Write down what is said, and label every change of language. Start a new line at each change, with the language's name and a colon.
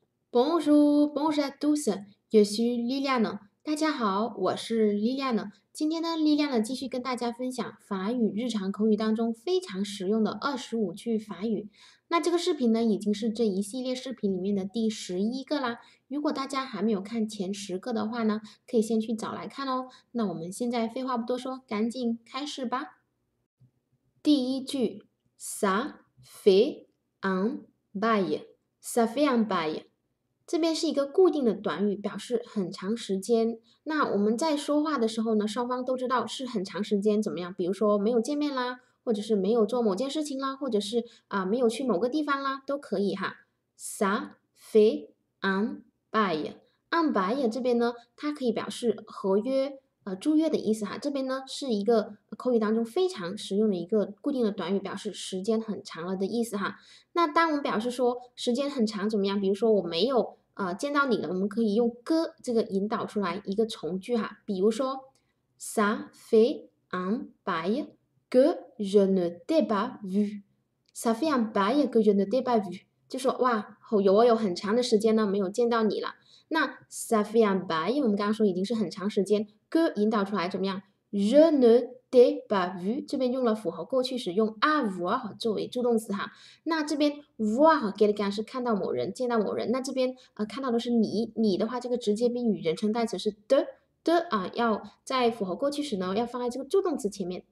French: Bonjour, bonjour à tous, je suis Liliane。
Chinese: 大家好，我是 Liliane。今天呢，Liliane 继续跟大家分享法语日常口语当中非常实用的25句法语。那这个视频呢，已经是这一系列视频里面的第11个啦。如果大家还没有看前10个的话呢，可以先去找来看哦。那我们现在废话不多说，赶紧开始吧。第一句，
French: ça fait un bail，ça fait un bail。
Chinese: 这边是一个固定的短语，表示很长时间。那我们在说话的时候呢，双方都知道是很长时间怎么样？比如说没有见面啦，或者是没有做某件事情啦，或者是没有去某个地方啦，都可以哈。
French: Ça fait un bail。
Chinese: un bail 这边呢，它可以表示合约。租约的意思哈，这边呢是一个口语当中非常实用的一个固定的短语，表示时间很长了的意思哈。那当我们表示说时间很长怎么样？比如说我没有见到你了，我们可以用个这个引导出来一个从句哈。比如说，
French: ça fait un bail que je ne t'ai pas vu。 ça fait un bail que je ne t'ai pas vu，
Chinese: 就说哇，我有很长的时间呢没有见到你了。那
French: ça fait un bail，
Chinese: 我们刚刚说已经是很长时间，que 引导出来怎么样？
French: je ne t'ai pas vu，
Chinese: 这边用了复合过去时，用 avoir 作为助动词哈。那这边 voir 和 quelqu'un 是看到某人，见到某人。那这边看到的是你，你的话，这个直接宾语人称代词是的要在复合过去时呢，要放在这个助动词前面。